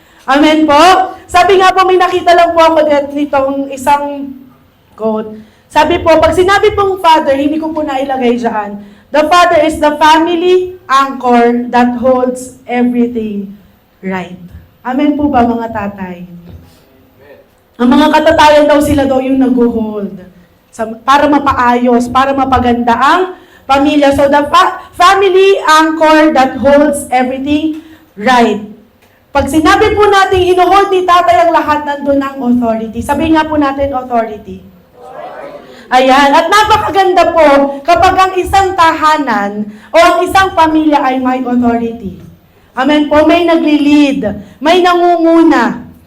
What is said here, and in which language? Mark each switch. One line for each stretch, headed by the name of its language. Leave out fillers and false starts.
Filipino: Amen po? Sabi nga po, may nakita lang po ako nitong isang quote. Sabi po, pag sinabi pong father, hindi ko po nailagay dyan.
English: The father is the family anchor that holds everything right.
Filipino: Amen po ba mga tatay? Ang mga katatayan daw sila daw yung nag-hold. Para mapaayos, para mapaganda ang pamilya.
English: So the family anchor that holds everything right.
Filipino: Pag sinabi po natin, ino-hold ni tatay ang lahat, nandun ang authority. Sabi nga po natin, authority. Ayan. At napakaganda po kapag ang isang tahanan o ang isang pamilya ay may authority. Amen po. May nagli-lead. May nangunguna.